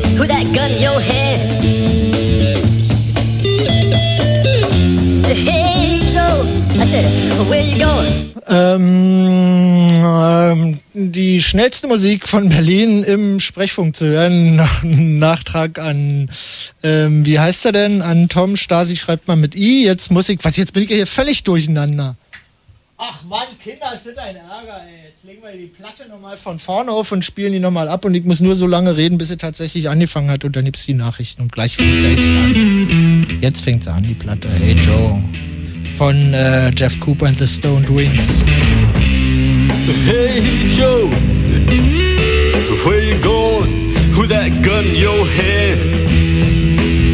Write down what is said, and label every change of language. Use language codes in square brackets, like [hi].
[en] Put that gun in your hand. Hey Joe, I said, where you going? [de] Die schnellste Musik von Berlin im Sprechfunk zu hören. Nachtrag an, wie heißt er denn? An Tom Stasi schreibt man mit I. Jetzt muss ich, was, jetzt bin ich hier völlig durcheinander. Ach Mann, Kinder, es wird ein Ärger, ey. Jetzt legen wir die Platte nochmal von vorne auf und spielen die nochmal ab. Und ich muss nur so lange reden, bis sie tatsächlich angefangen hat. Und dann gibt es die Nachrichten und gleich fängt sie an. Jetzt fängt sie an, die Platte. [en] Hey Joe. [de] Von Jeff Cooper and the Stoned Wings. [en] Hey Joe, where you going? Who that gun in your hand?